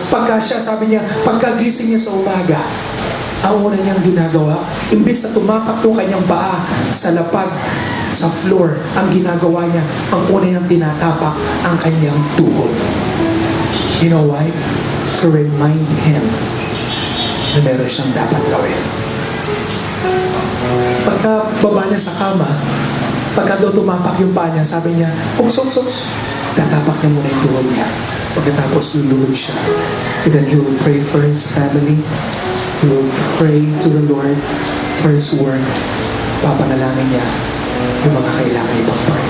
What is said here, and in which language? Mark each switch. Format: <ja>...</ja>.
<tl>Pagka siya, sabi niya, pagkagising niya sa umaga, ang una niyang ginagawa, imbis na tumapak yung kanyang paa sa lapag, sa floor, ang ginagawa niya, ang una niyang tinatapak ang kanyang tuhod.</tl> <en>You know why? To remind him</en> <tl>na meron siyang dapat gawin. Pagka baba niya sa kama, pagka daw tumapak yung paa niya, sabi niya, oops, tatapak niya muna yung tuhod niya. Pagkatapos lululog siya.</tl> <en>And then he will pray for his family. He will pray to the Lord for his work.</en> <tl>Papanalangin niya yung mga kailangan ibang pray.</tl>